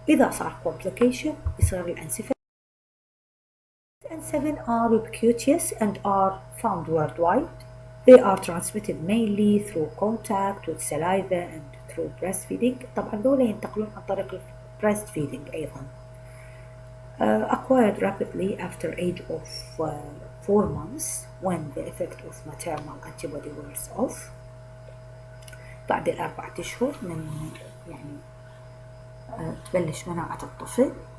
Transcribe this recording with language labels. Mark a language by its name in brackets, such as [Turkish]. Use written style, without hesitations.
[Arabic] إذا صار complication يصير الانسفاليتس. [English] And 7 are ubiquitous and are found worldwide. They are transmitted mainly through contact with saliva and through breastfeeding. [Arabic] طبعا دول ينتقلون عن طريق breastfeeding أيضا. [English] Acquired rapidly after age of 4 months when the effect of maternal antibody wears off. [Arabic] بعد 4 أشهر من يعني تبلش مناعة الطفل.